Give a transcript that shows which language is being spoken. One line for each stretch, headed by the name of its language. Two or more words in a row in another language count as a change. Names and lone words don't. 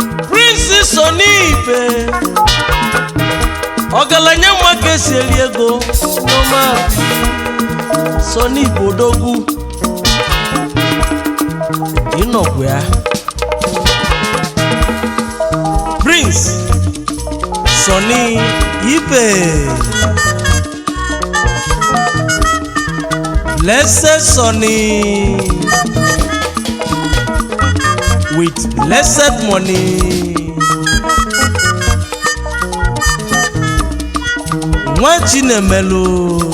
Igbo: Prince Sunny Ibe, ọgaranya mma ka esi eri ego, Sunny Ibe odogwu, ịnọkwa ya. Prince Sunny Ibe,
English: Blessed Sunny with blessed money.
Igbo: Nwa Chinemelu.